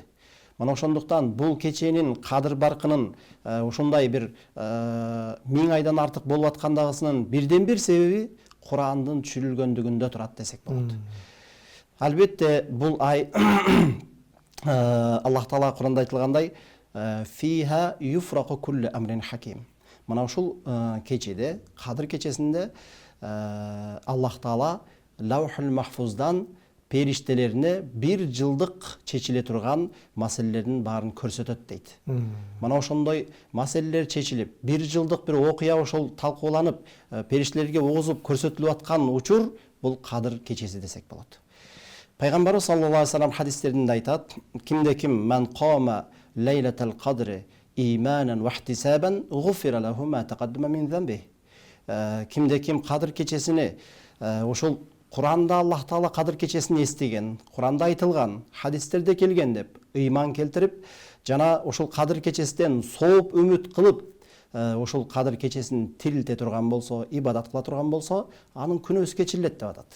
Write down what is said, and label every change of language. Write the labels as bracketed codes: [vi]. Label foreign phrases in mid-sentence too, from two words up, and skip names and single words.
[ky] Мана ошондуктан бул кеченин Кадыр баркынын ушундай бир 1000 айдан артык болуп аткандыгысынын бирден бир себеби Курандын түшүрүлгөндүгүндө турат десек болот. Албетте бул ай Аллах Таала Куранда айтылгандай [ar] فيها يفرق كل أمر حكيم. [ky] Мына ушул кечеде, Кадыр кечесинде Аллах Таала Лаухул Махфуздан периштелерине 1 жылдык чечиле турган маселелердин баарын көрсөтөт дейт. Мына ошондой маселелер чечилип, 1 жылдык бир окуя ошол талкууланып, периштелерге огузуп көрсөтүлүп аткан учур бул Кадыр кечеси десек болот. [ar] Пайгамбарыбыз صلى الله عليه وسلم [ky] хадистеринде айтат: кимде ким [ar] من قام ليلة القدر إيمانا واحتسابا غفر له ما تقدم من ذنبه. [ky] Кимде ким Кадыр кечесине ошол Куранда Аллах Таала Кадыр кечесин эстеген, Куранда айтылган, хадистерде келген деп ыйман келтирип, жана ошол Кадыр кечесинен сооп үмүт кылып, ошол Кадыр кечесин тирилте турган болсо, ибадат кыла турган болсо, анын күнөөсү кечирилет деп атат.